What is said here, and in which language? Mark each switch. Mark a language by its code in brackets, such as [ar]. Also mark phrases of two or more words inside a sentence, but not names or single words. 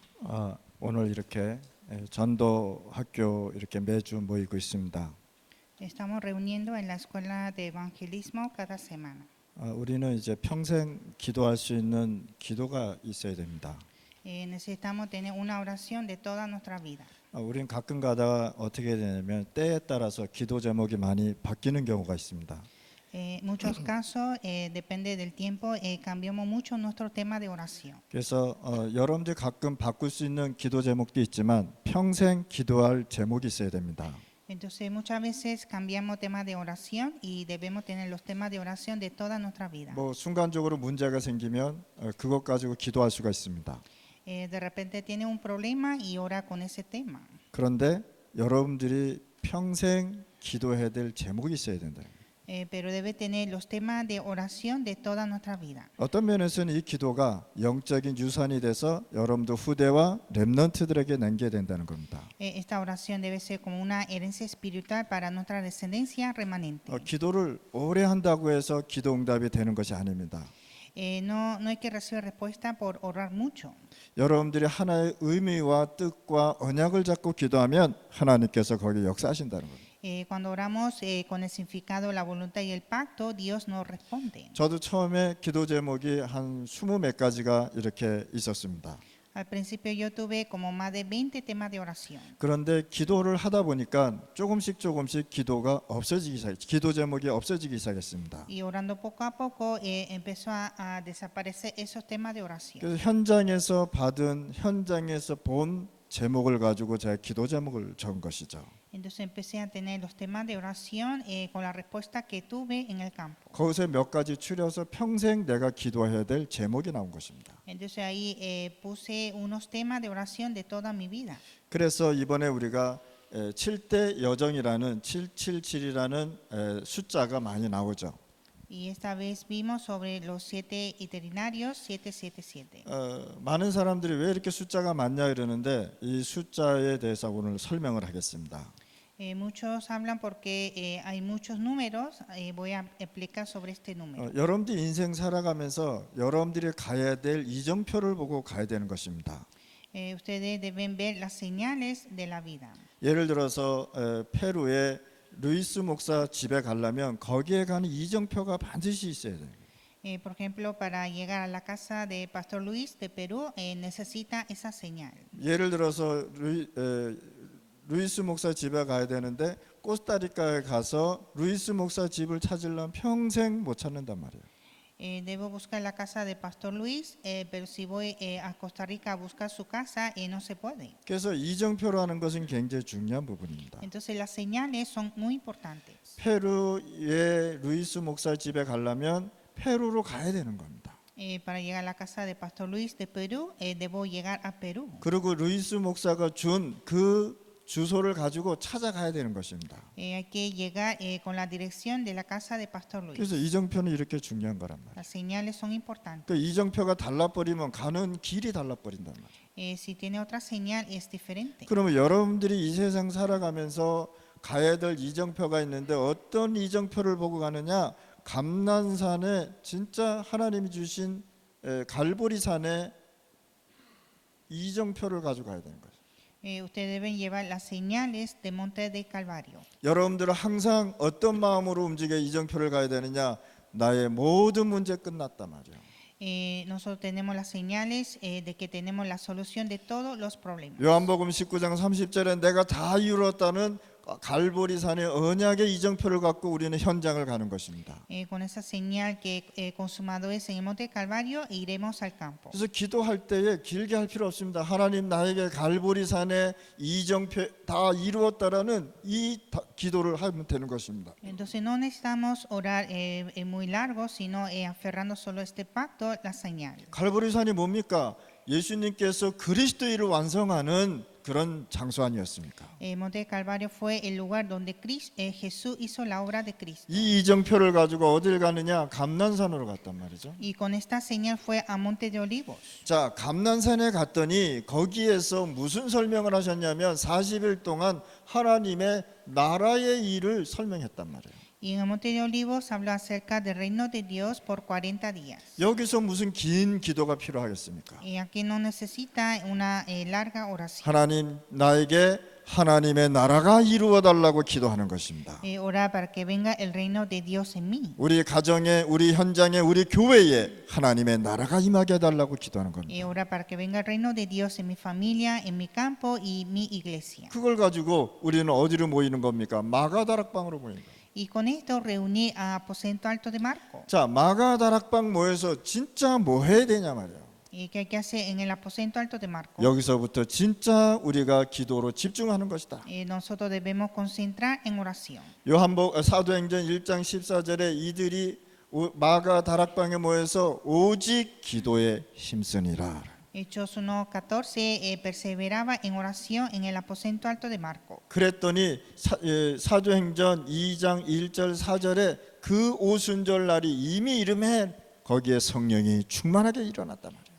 [ko] 오늘 이렇게 전도 학교 이렇게 매주 모이고 있습니다. [es] Estamos reuniendo en la escuela de evangelismo cada semana. [ko] 우리는 이제 평생 기도할 수 있는 기도가 있어야 됩니다. [es] Necesitamos tener una oración de toda nuestra vida. [ko] 우리는 가끔 가다가 어떻게 되냐면 때에 따라서 기도 제목이 많이 바뀌는 경우가 있습니다. [es] Muchos casos, depende del tiempo, cambiamos mucho nuestro tema de oración. [ko] 그래서 여러분들이 가끔 바꿀 수 있는 기도 제목도 있지만 평생 기도할 제목이 있어야 됩니다. [es] Entonces muchas veces cambiamos temas de oración y debemos tener los temas de oración de toda nuestra vida. [ko] 뭐 순간적으로 문제가 생기면 그것 가지고 기도할 수가 있습니다. [es] De repente tiene un problema y ora con ese tema. [ko] 그런데 여러분들이 평생 기도해야 될 제목이 있어야 된다. [es] Pero debe tener los temas de oración de toda nuestra vida. [ko] 어떤 면에서는 이 기도가 영적인 유산이 돼서 여러분들 후대와 렘넌트들에게 남겨야 된다는 겁니다. [es] Esta oración debe ser como una herencia espiritual para nuestra descendencia remanente. [ko] 기도를 오래 한다고 해서 기도 응답이 되는 것이 아닙니다. [es] No hay que recibir respuesta por orar mucho. [ko] 여러분들이 하나의 의미와 뜻과 언약을 잡고 기도하면 하나님께서 거기에 역사하신다는 겁니다. [es] Cuando oramos con el significado, la voluntad y el pacto, Dios nos responde. [ko] 저도 처음에 기도 제목이 한 20몇 가지가 이렇게 있었습니다. [es] Al principio yo tuve como más de 20 temas de oración. [ko] 그런데 기도를 하다 보니까 조금씩 기도가 없어지기 시작, 기도 제목이 없어지기 시작했습니다. [es] Y orando poco a poco empezó a desaparecer esos temas de oración. [ko] 그래서 현장에서 본 제목을 가지고 제가 기도 제목을 적은 것이죠. [es] Entonces empecé a tener los temas de oración con la respuesta que tuve en el campo. [ko] 거기서 몇 가지 추려서 평생 내가 기도해야 될 제목이 나온 것입니다. [es] Entonces ahí puse unos temas de oración de toda mi vida. [ko] 그래서 이번에 우리가 7대 여정이라는 777이라는 숫자가 많이 나오죠. [es] Y esta vez vimos sobre los 7 itinerarios 777. [ko] 많은 사람들이 왜 이렇게 숫자가 많냐 이러는데 이 숫자에 대해서 오늘 설명을 하겠습니다. [es] Muchos hablan porque hay muchos números. Voy a explicar sobre este número. [ko] 여러분들이 인생 살아가면서 여러분들이 가야 될 이정표를 보고 가야 되는 것입니다. [es] Ustedes deben ver las señales de la vida. [ko] 예를 들어서 페루에 루이스 목사 집에 가려면 거기에 가는 이정표가 반드시 있어야 돼요. [es] Por ejemplo, para llegar a la casa de Pastor Luis de Perú, necesita esa señal. [ko] 예를 들어서 루이스 목사 집에 가야 되는데 코스타리카에 가서 루이스 목사 집을 찾으려면 평생 못 찾는단 말이에요. [es] Debo buscar la casa de Pastor Luis, pero si voy a Costa Rica a buscar su casa, no se puede. [ko] 그래서 이정표라는 것은 굉장히 중요한 부분입니다. [es] Entonces las señales son muy importantes. [ko] 페루의 루이스 목사 집에 가려면 페루로 가야 되는 겁니다. [es] Para llegar a la casa de Pastor Luis de Perú, debo llegar a Perú. [ko] 그리고 루이스 목사가 준 그 주소를 가지고 찾아가야 되는 것입니다. [es] Hay que llegar con la dirección de la casa de Pastor Luis. [ko] 그래서 이정표는 이렇게 중요한 거란 말이에요. [es] Las señales son importantes. [ko] 그 이정표가 달라버리면 가는 길이 달라버린단 말이에요. [es] Si tiene otra señal es diferente. [ko] 그러면 여러분들이 이 세상 살아가면서 가야 될 이정표가 있는데 어떤 이정표를 보고 가느냐? 감난산에 진짜 하나님이 주신 갈보리산의 이정표를 가지고 가야 되는 거예요. [es] Ustedes deben llevar las señales de Monte de Calvario. [ko] 여러분들은 항상 어떤 마음으로 움직여 이정표를 가야 되느냐? 나의 모든 문제 끝났단 말이에요. [es] Nosotros tenemos las señales de que tenemos la solución de todos los problemas. [ko] 요한복음 19장 30절에 내가 다 이루었다는 갈보리산의 언약의 이정표를 갖고 우리는 현장을 가는 것입니다. [es] Con esa señal que consumado es en el Monte de Calvario, iremos al campo. [ko] 그래서 기도할 때에 길게 할 필요 없습니다. 하나님 나에게 갈보리산의 이정표 다 이루었다라는 이 기도를 하면 되는 것입니다. [es] Entonces no necesitamos orar muy largo, sino aferrando solo este pacto, la señal. [ko] 갈보리산이 뭡니까? 예수님께서 그리스도를 완성하는 그런 장소 아니었습니까? [es] Monte de Calvario fue el lugar donde Jesús hizo la obra de Cristo. [ko] 이 이정표를 가지고 어딜 가느냐? 감난산으로 갔단 말이죠. [es] Y con esta señal fue a Monte de Olivos. [ko] 자, 감난산에 갔더니 거기에서 무슨 설명을 하셨냐면 40일 동안 하나님의 나라의 일을 설명했단 말이에요. [es] Y en el Monte de Olivos habló acerca del reino de Dios por 40 días. [ko] 여기서 무슨 긴 기도가 필요하겠습니까? [es] Y aquí no necesita una larga oración. [ko] 하나님, 나에게 하나님의 나라가 이루어 달라고 기도하는 것입니다. [es] Orar para que venga el reino de Dios en mí. [ko] 우리 가정에, 우리 현장에, 우리 교회에 하나님의 나라가 임하게 해달라고 기도하는 겁니다. [es] Orar para que venga el reino de Dios en mi familia, en mi campo y mi iglesia. [ko] 그걸 가지고 우리는 어디로 모이는 겁니까? 마가다락방으로 모이는 거예요. [es] Y con esto reuní a aposento alto de Marco. [ko] 자, 마가다락방 모여서 진짜 뭐 해야 되냐 말이에요. [es] ¿Qué hay que hacer en el aposento alto de Marco? [ko] 여기서부터 진짜 우리가 기도로 집중하는 것이다. [es] Nosotros debemos concentrar en oración. [ko] 사도행전 1장 14절에 이들이 마가다락방에 모여서 오직 기도에 힘쓰니라. [es] Hechos 1:14 perseveraba en oración en el aposento alto de Marco. [ko] 그랬더니 사도행전 2장 1절 4절에 그 오순절 날이 이미 이름해 거기에 성령이 충만하게 일어났단 말이에요.